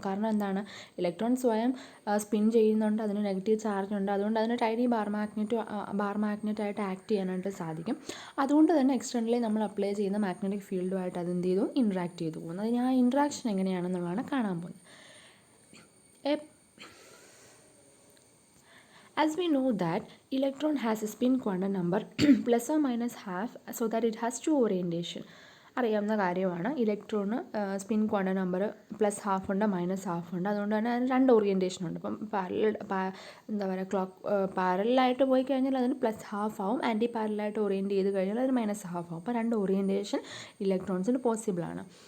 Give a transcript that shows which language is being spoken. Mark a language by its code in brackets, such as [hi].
[ml] കാരണം എന്താണ്, ഇലക്ട്രോൺ സ്വയം സ്പിൻ ചെയ്യുന്നുണ്ട്, അതിന് നെഗറ്റീവ് ചാർജ് ഉണ്ട്, അതുകൊണ്ട് അതിന് ടൈനി ബാർ മാഗ്നറ്റായിട്ട് ആക്ട് ചെയ്യാനായിട്ട് സാധിക്കും. അതുകൊണ്ട് തന്നെ എക്സ്റ്റേണലി നമ്മൾ അപ്ലൈ ചെയ്യുന്ന മാഗ്നറ്റിക് ഫീൽഡുമായിട്ട് അതെന്ത് ചെയ്തു, ഇൻട്രാക്ട് ചെയ്തു പോകുന്നത്. അതിന് ആ ഇൻട്രാക്ഷൻ എങ്ങനെയാണെന്നുള്ളതാണ് കാണാൻ പോകുന്നത്. [en] As we know that electron has a spin quantum number plus or minus half, so that it has two orientation. [ml] അറിയാവുന്ന കാര്യമാണ്. Electron spin quantum number plus half ഉണ്ട്, മൈനസ് ഹാഫ് ഉണ്ട്, അതുകൊണ്ട് തന്നെ അതിന് 2 ഓറിയൻറ്റേഷൻ ഉണ്ട്. ഇപ്പം എന്താ പറയുക, പാരലായിട്ട് പോയി കഴിഞ്ഞാൽ അതിന് പ്ലസ് ഹാഫ് ആവും, ആൻറ്റി പാരലായിട്ട് ഓറിയൻറ്റ് ചെയ്ത് കഴിഞ്ഞാൽ അതിന് മൈനസ് ഹാഫ് ആവും. അപ്പോൾ 2 ഓറിയൻറ്റേഷൻ ഇലക്ട്രോൺസിന് പോസിബിളാണ്.